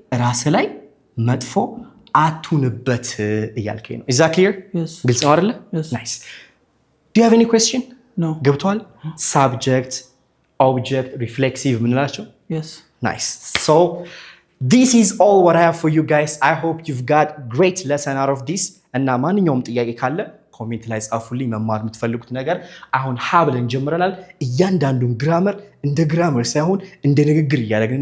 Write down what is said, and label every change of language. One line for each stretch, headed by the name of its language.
Amharic: ራስ ላይ መጥፎ አትሁንበት እያልከኝ ነው።
English: Is that clear? Yes.
Amharic: ግልጽ ነው አይደለ?
English: Yes. Nice. Do you have any question? No.
Amharic: ገብቷል? Subject, object, reflexive ምንላቸው?
English: Yes. Nice. So this is all what I have for you guys. I hope you've got great lesson out of this.
Amharic: እና ማንኛውም ጥያቄ ካለ ኮሜንት ላይ ጻፉልኝ። መማር የምትፈልጉት ነገር አሁን ብለን ጀምረናል። እያንዳንዱን ግራመር እንደ ግራመር ሳይሆን እንደ ንግግር እያደረግን እናያቸዋለን።
English: Love you all. Bye.